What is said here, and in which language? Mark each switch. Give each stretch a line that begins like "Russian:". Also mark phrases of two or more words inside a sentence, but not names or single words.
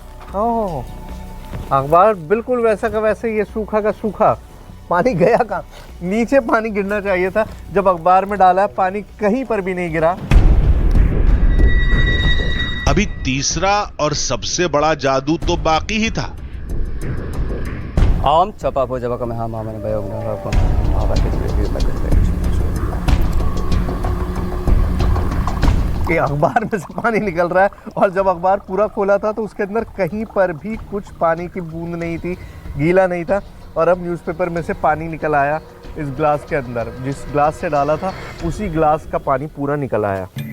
Hindi: ओह, अखबार बिल्कुल वैसा का वैसे, ये सूखा का सूखा। पानी गया कहाँ? नीचे पानी गिरना चाहिए था, जब अखबार में डाला पानी कहीं पर भी नहीं गिरा। अभी तीसरा और सबसे बड़ा जादू तो बाकी ही था। Om coba po coba kami hama mana bayog na rapon. ये अखबार में से पानी निकल रहा है, और जब अखबार पूरा खोला था तो उसके अंदर कहीं पर भी कुछ पानी की बूंद नहीं थी, गीला नहीं था। और अब न्यूज़पेपर में से पानी निकल आया इस ग्लास के अंदर, जिस ग्लास से डाला था उसी ग्लास का पानी पूरा निकल आया।